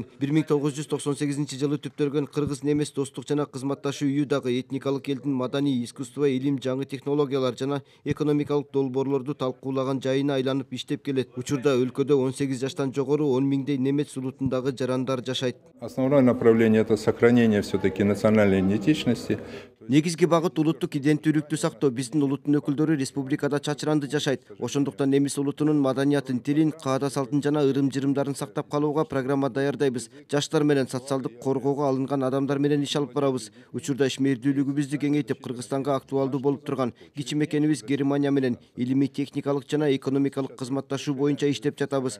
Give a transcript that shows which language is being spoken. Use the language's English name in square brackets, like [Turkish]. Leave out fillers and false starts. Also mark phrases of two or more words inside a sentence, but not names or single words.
[Kyrgyz] 1998 жылы түптөлгөн кыргыз-немец достук жана кызматташуу үйү дагы этникалык элдин маданий, искусство, илим, жаңы технологиялар жана экономикалык долбоорлорду талкуулаган жайына айланып иштеп келет. Учурда өлкөдө 18 жаштан жогору 10 миңдей немец улутундагы жарандар жашайт. [Russian] Основное направление — это сохранение все-таки национальной идентичности. [Kyrgyz] Негизги багыт улуттук иденттүүлүктү сактоо. Биздин улуттун өкүлдөрү республикада чачыранды жашайт. Ошондуктан немис улутунун маданиятын, тилин, каада салтын жана ырым-жырымдарын сактап калууга программа даярдайбыз. Жаштар менен социалдык коргоого алынган адамдар менен иш алып барабыз. Учурда ишмердүүлүгүбүздү кеңейтип, Кыргызстанга актуалдуу болуп турган кичи мекенибиз Германия менен илимий, техникалык жана экономикалык кызматташуу боюнча иштеп жатабыз.